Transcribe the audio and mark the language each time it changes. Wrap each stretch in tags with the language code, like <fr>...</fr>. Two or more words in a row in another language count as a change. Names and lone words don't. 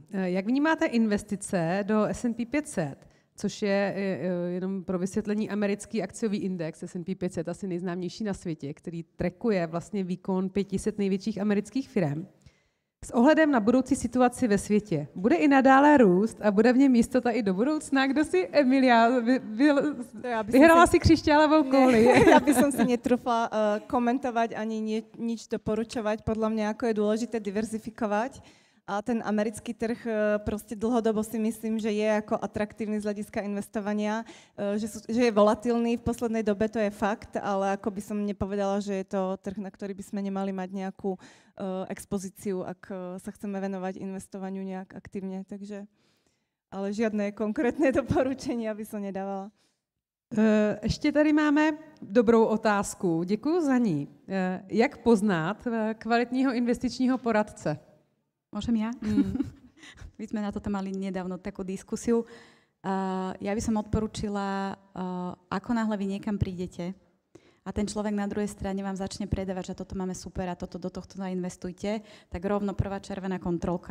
<cs>Jak vnímáte investice do S&P 500, což je jenom pro vysvětlení americký akciový index S&P 500, asi nejznámější na světě, který trackuje vlastně výkon 500 největších amerických firm. S ohledem na budoucí situaci ve světě, bude i nadále růst a bude v něm jistota i do budoucna? Kdo si, Emilia, vyhrala si křišťálovou kouli?</cs> <sk>Ja by som si netrúfla komentovať ani nič doporučovať. Podľa mňa ako je dôležité diverzifikovať. A ten americký trh proste dlhodobo si myslím, že je ako atraktívny z hľadiska investovania, že je volatilný v poslednej dobe, to je fakt, ale ako by som nepovedala, že je to trh, na ktorý by sme nemali mať nejakú expozíciu, ak sa chceme venovať investovaniu nejak aktívne. Takže, ale žiadne konkrétne doporučenia by som nedávala.</sk> <cs>Ještě tady máme dobrou otázku. Děkuji za ní. Jak poznat kvalitního investičního poradce?</cs> <sk>Môžem ja? My sme na toto mali nedávno takú diskusiu. Ja by som odporúčila, ako náhle vy niekam prídete a ten človek na druhej strane vám začne predávať, že toto máme super a toto do tohto zainvestujte, tak rovno prvá červená kontrolka.</sk>